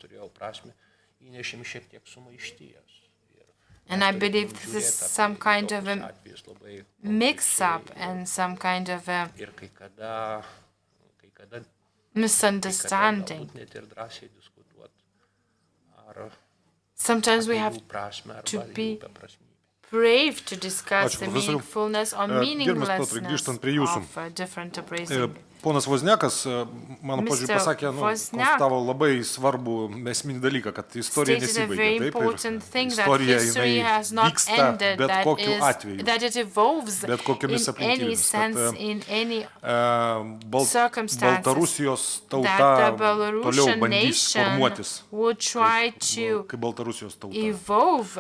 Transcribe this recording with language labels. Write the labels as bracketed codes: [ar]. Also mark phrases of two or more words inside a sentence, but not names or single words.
[en] And I believe this is some kind of a mix-up and some kind of a misunderstanding. Sometimes we have to be brave to discuss the meaningfulness or meaninglessness of different appraising. [lt] Ponas Vozniakas, mano požiūrį, pasakė, konstatavo labai svarbų esminį dalyką, kad istorija nesibaigia. Taip, ir istorija jinai vyksta bet kokiu atveju, bet kokiamis aplinkybėmis. Baltarusijos tauta toliau bandys formuotis kaip Baltarusijos tauta.